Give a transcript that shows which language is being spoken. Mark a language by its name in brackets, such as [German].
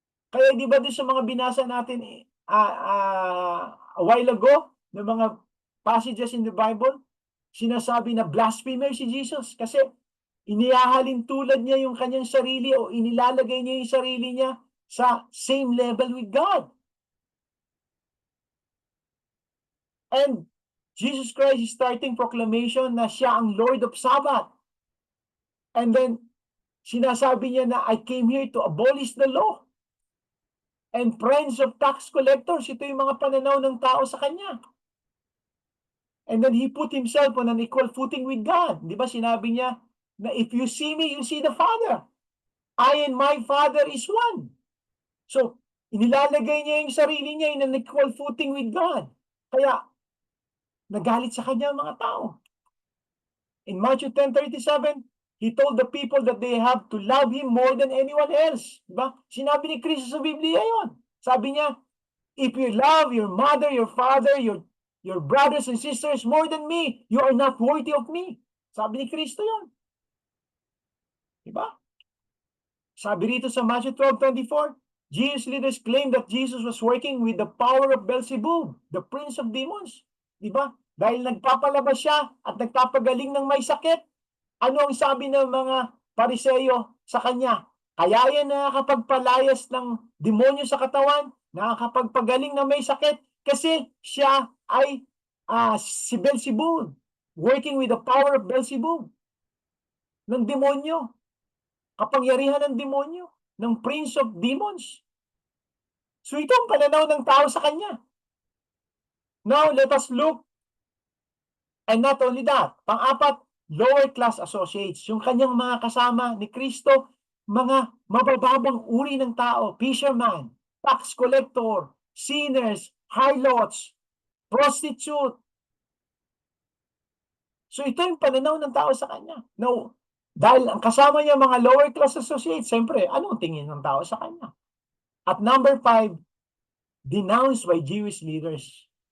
[Filipino] Kaya di ba doon sa mga binasa natin [English] a while ago, [Filipino] ng mga [English] passages in the Bible, [Filipino] sinasabi na blasphemer si Jesus kasi inihahalin tulad niya yung kanyang sarili o inilalagay niya yung sarili niya sa [English] same level with God. And Jesus Christ is starting proclamation [Filipino] na siya ang [English] Lord of Sabbath. And then, [Filipino] sinasabi niya na [English] I came here to abolish the law. And friends of tax collectors, [Filipino] ito yung mga pananaw ng tao sa kanya. [English] And then he put himself on an equal footing with God. [Filipino] Di ba sinabi niya na [English] if you see me, you see the Father. I and my Father is one. So, [Filipino] inilalagay niya yung sarili niya [English] in an equal footing with God. [Filipino] Kaya, nagalit sa kanya ang mga tao. [English] In Matthew 10:37, he told the people that they have to love him more than anyone else. Diba? [Filipino] Sinabi ni Kristo sa Biblia yon. Sabi niya, [English] if you love your mother, your father, your brothers and sisters more than me, you are not worthy of me. [Filipino] Sabi ni Kristo yon. Diba? Sabi rito sa [English] Matthew 12:24, Jewish leaders claimed that Jesus was working with the power of Beelzebub, the prince of demons. [Filipino] Diba? Dahil nagpapalabas siya at nagpapagaling ng may sakit. Ano ang sabi ng mga Pariseyo sa kanya? Kaya yan nakakapagpalayas ng demonyo sa katawan, nakakapagpagaling ng may sakit, kasi siya ay si Beelzebub, [English] working with the power of Beelzebub, [Filipino] ng demonyo, kapangyarihan ng demonyo, ng [English] prince of demons. [Filipino] So ito ang pananaw ng tao sa kanya. [English] Now, let us look. And not only that, [Filipino] pang-apat, [English] lower class associates. [Filipino] Yung kanyang mga kasama ni Kristo, mga mabababang uri ng tao, [English] fisherman, tax collector, sinners, harlots, prostitute. [Filipino] So ito yung pananaw ng tao sa kanya. Now, dahil ang kasama niya mga [English] lower class associates, [Filipino] siyempre, anong tingin ng tao sa kanya? [English] At number 5, denounced by Jewish leaders.